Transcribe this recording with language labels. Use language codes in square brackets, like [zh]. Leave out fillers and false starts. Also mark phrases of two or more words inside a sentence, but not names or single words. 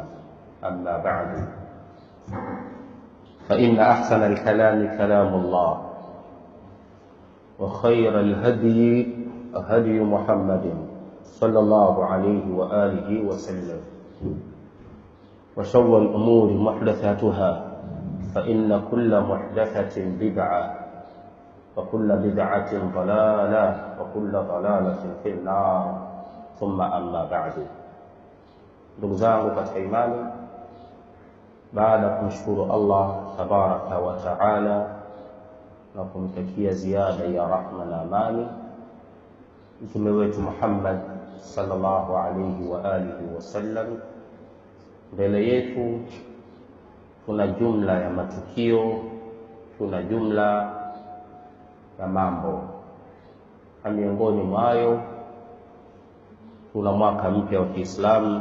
[ar] أما بعد فإن أحسن الكلام كلام الله وخير الهدي هدي محمد صلى الله عليه وآله وسلم وشر الأمور محدثاتها فإن كل محدثة بدعة وكل بدعة ضلالة وكل ضلالة في النار ثم أما بعد. [sw] ndugu zangu katika imani, baada ya kumshukuru Allah [ar] تبارك وتعالى [sw] na kumtakia ziada ya rahma na amani mtume wetu Muhammad [ar] صلى الله عليه وآله وسلم, [sw] mbele yetu kuna jumla ya matukio, kuna jumla ya mambo, na miongoni mwayo kuna mwaka mpya wa Kiislamu.